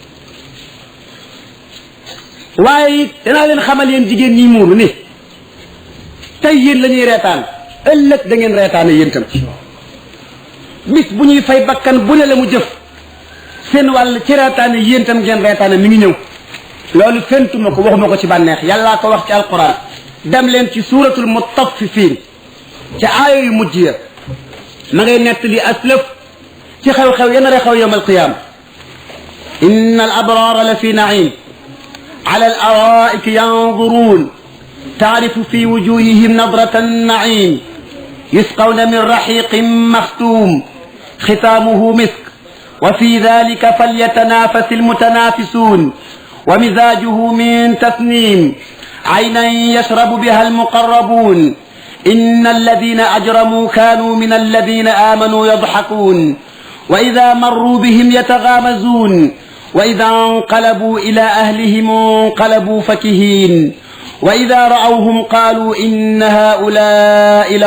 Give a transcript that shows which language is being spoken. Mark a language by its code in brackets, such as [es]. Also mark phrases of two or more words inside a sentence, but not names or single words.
[wo] waaye it danaa leen xamal yéen jigéen ñi muuru ni tey yéen la ñuy reetaan ëllëg da ngeen reetaane yéen tam bis bu ñuy fay bakkan bu ne la mu jëf seen wàll ci reetaane yéen tam ngeen reetaane mi ngi ñëw loolu fentuma ko waxuma ko ci bànneex yàllaa ko wax ci alquran dem leen ci suuratul mutaffifin ci aaya yu mujj ya ma ngay nett li aslëf ci xew-xew yana re xew [ar] يوم القيامة إن الأبرار لفي نعيم على الأرائك ينظرون تعرف في وجوههم نظرة النعيم يسقون من رحيق مختوم ختامه مسك وفي ذلك فليتنافس المتنافسون ومزاجه من تسنيم عينا يشرب بها المقربون إن الذين أجرموا كانوا من الذين آمنوا يضحكون وإذا مروا بهم يتغامزون وإذا انقلبوا إلى أهلهم انقلبوا فكهين وإذا رأوهم قالوا إن هؤلاء